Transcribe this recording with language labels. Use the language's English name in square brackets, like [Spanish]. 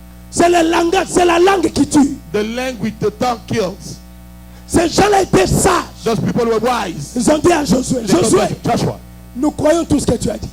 [French] C'est le langage, c'est la langue qui tue. [English] The language, the tongue kills. [French] Ces gens-là étaient sages. [English] Those people were wise. [French] Ils ont dit à Josué, [English] They told [French] Josué, [English] Joshua, [French] nous croyons tout ce que tu as dit.